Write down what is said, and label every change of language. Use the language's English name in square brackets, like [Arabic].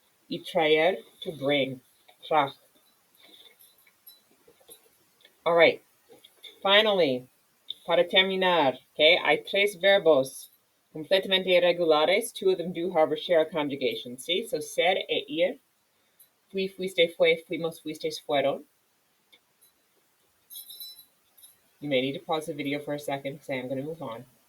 [Spanish] Y traer, [English] to bring. [Spanish] Trach. [English] All right. Finally, [Spanish] para terminar, okay, hay 3 verbos completamente irregulares. [English] 2 of them do, however, share a conjugation. See? So ser e ir. [Spanish] Fui, fuiste, fue, fuimos, fuistes, fueron. [English] You may need to pause the video for a second because I am going to move on.